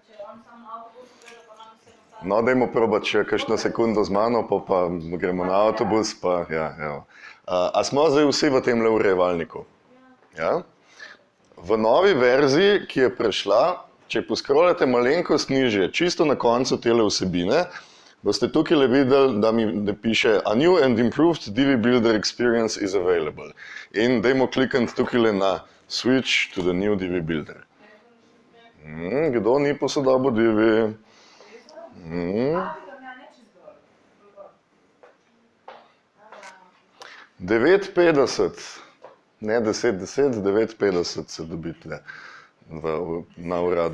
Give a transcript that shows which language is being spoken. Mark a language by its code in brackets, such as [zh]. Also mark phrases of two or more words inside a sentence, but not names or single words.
[sl] No, dajmo probati še kakšno sekundo z mano, pa gremo na avtobus, pa ja, evo. A smo zdaj vsi v tem urejevalniku? Ja? V novi verziji, ki je prišla, če poskrolate malenkost nižje, čisto na koncu tele vsebine, boste tukaj videli, da piše [en] A new and improved Divi Builder experience is available. [sl] In dajmo klikniti tukaj na [en] Switch to the new Divi Builder. [sl] Kdo ni posodobil Divi? 9,50, ne 10,10, 9,50 se dobi tle na uradu.